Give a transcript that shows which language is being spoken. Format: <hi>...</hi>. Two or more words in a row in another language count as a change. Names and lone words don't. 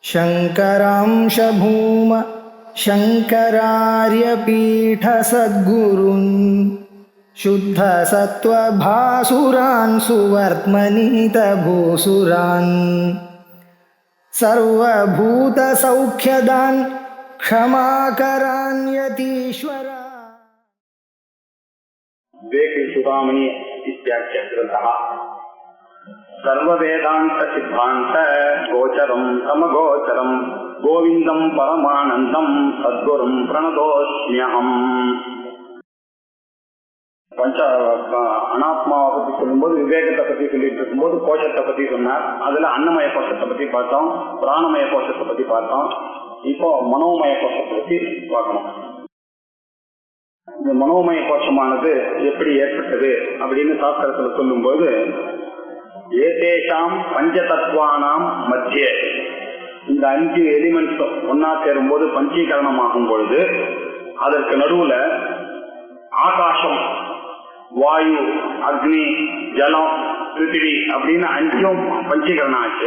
<sa>शङ्करांश भूम शङ्करार्यपीठसद्गुरून् शुद्धसत्त्वभासुरान् सुवर्त्मनीतभूसुरान् सर्वभूतसौख्यदान् क्षमाकरान् यतीश्वरा। विवेकचूडामणि इत्याख्य ग्रन्थः सर्ववेदांत सिद्धांत गोचरं समगोचरं गोविंदं परमानंदं सद्गुरुं प्रणतोस्म्यहम्.</sa> <ta>பஞ்ச அனாத்மாவை பற்றி சொல்லும்போது விவேகத்தை பற்றி சொல்லிட்டு இருக்கும்போது கோஷத்தை பற்றி சொன்னார். அதுல அன்னமய கோஷத்தை பற்றி பார்த்தோம், பிராணமய கோஷத்தை பற்றி பார்த்தோம். இப்போ மனோமய கோஷத்தை பற்றி பார்க்கணும். இந்த மனோமய கோஷமானது எப்படி ஏற்பட்டது அப்படின்னு சாஸ்திரத்துல சொல்லும்போது,</ta> <sa>एतेषां पञ्चतत्त्वानां मध्य,</sa> <ta>இந்த 5</ta> <en>எலிமெண்ட்ஸ்</en> <ta>ஒன்னா சேரும்போது பஞ்சீகரணம் ஆகும் பொழுது அதற்கு நடுவுல ஆகாசம், வாயு, அக்னி, ஜலம், பிருத்திவி அப்படின்னு 5 பஞ்சீகரணம் ஆச்சு.</ta>